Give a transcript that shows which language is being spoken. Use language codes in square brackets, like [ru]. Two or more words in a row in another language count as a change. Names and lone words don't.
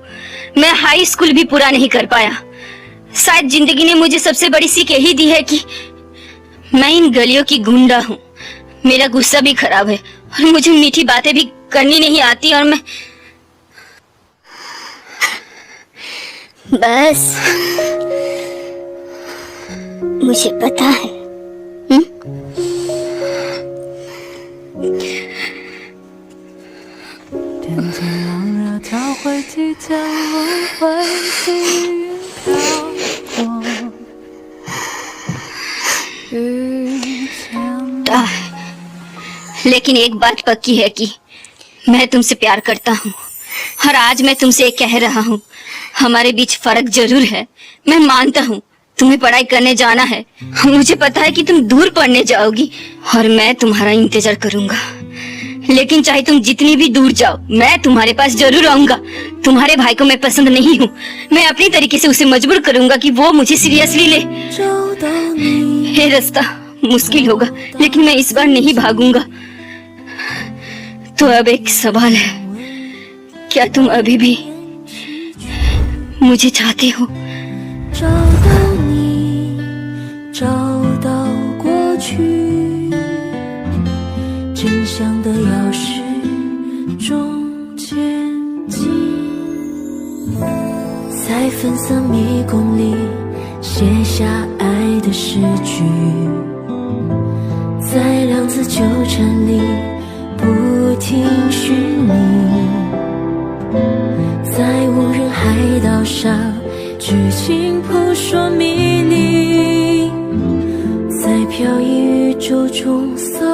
[hi] मैं [en] high school [hi] भी पूरा नहीं कर पाया। शायद जिंदगी ने मुझे सबसे बड़ी सीख यही दी है कि मैं इन गलियों की गुंडा हूँ। मेरा गुस्सा भी खराब है और मुझे मीठी बातें भी करनी नहीं आती, और मैं बस मुझे पता है। [zh] 天气冷热，它会即将轮回，细雨飘过，遇见 [hi] ताह, लेकिन एक बात पक्की है कि मैं तुमसे प्यार करता हूँ, और आज मैं तुमसे कह रहा हूँ, हमारे बीच फर्क जरूर है। मैं मानता हूँ तुम्हें पढ़ाई करने जाना है। मुझे पता है कि तुम दूर पढ़ने जाओगी और मैं तुम्हारा इंतजार करूंगा, लेकिन चाहे तुम जितनी भी दूर जाओ, मैं तुम्हारे पास जरूर आऊंगा। तुम्हारे भाई को मैं पसंद नहीं हूँ। मैं अपनी तरीके से उसे मजबूर करूंगा कि वो मुझे सीरियसली ले। ये रास्ता मुश्किल होगा, लेकिन मैं इस बार नहीं भागूंगा। तो अब एक सवाल है, क्या तुम अभी भी मुझे चाहते हो? [zh] 找到你，找到过去，真相的钥匙中前进，在粉色迷宫里写下爱的诗句，在量子纠缠里不停寻觅，在无人海岛上剧情扑朔迷离，在飘逸宇宙中